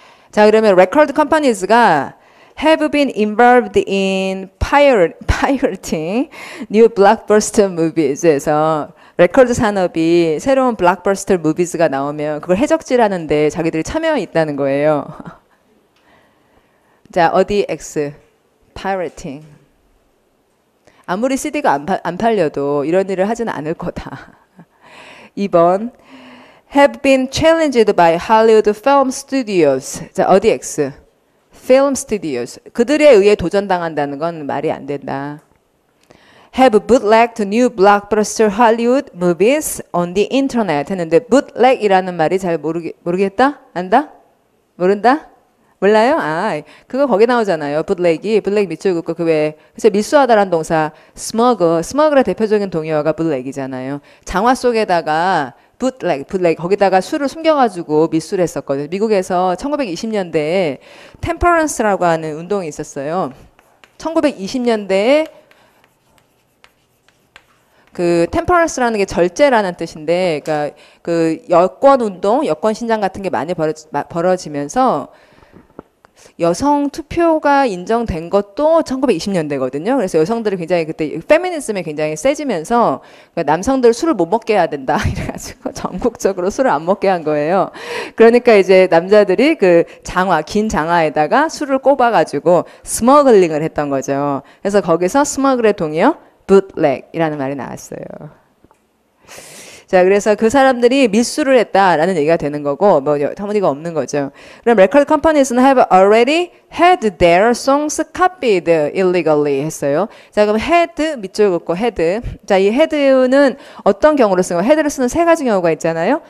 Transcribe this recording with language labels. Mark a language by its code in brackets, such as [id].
[ko] 자, 그러면 record companies가 [en] have been involved in pirating new blockbuster movies [ko] 에서 레코드 산업이 새로운 블록버스터 무비즈가 나오면 그걸 해적질하는데 자기들이 참여 있다는 거예요. 자, 어디 X? pirating. 아무리 CD가 안 팔려도 이런 일을 하지는 않을 거다. 2번. [en] have been challenged by Hollywood film studios. [ko] 자, 어디 X? film studios. 그들에 의해 도전당한다는 건 말이 안 된다. [en] have bootlegged new blockbuster Hollywood movies on the internet [ko] 했는데 bootleg이라는 말이 잘 모르겠다? 안다? 모른다? 몰라요? 아, 그거 거기 나오잖아요. bootleg 밑줄 긋고 그 외에 그래서 밀수하다라는 동사 smuggl의 대표적인 동의어가 bootleg이잖아요. 장화 속에다가 bootleg 거기다가 술을 숨겨가지고 밀수를 했었거든요. 미국에서 1920년대에 템퍼런스라고 하는 운동이 있었어요. 1920년대에 그 템퍼런스라는 게 절제라는 뜻인데, 그러니까 그 여권 운동, 여권 신장 같은 게 많이 벌어지면서 여성 투표가 인정된 것도 1920년대거든요. 그래서 여성들이 굉장히 그때 페미니즘이 굉장히 세지면서 남성들 술을 못 먹게 해야 된다 이래가지고 전국적으로 술을 안 먹게 한 거예요. 그러니까 이제 남자들이 그 장화, 긴 장화에다가 술을 꼽아가지고 스머글링을 했던 거죠. 그래서 거기서 스머글의 동의어 bootleg이라는 말이 나왔어요. 자, 그래서 그 사람들이 밀수를 했다라는 얘기가 되는 거고, 뭐, 터무니가 없는 거죠. 그럼 [en] record companies have already had their songs copied illegally [ko] 했어요. 자, 그럼 had, 밑줄 긋고 had. 자, 이 had는 어떤 경우로 쓰는 거예요? had를 쓰는 세 가지 경우가 있잖아요.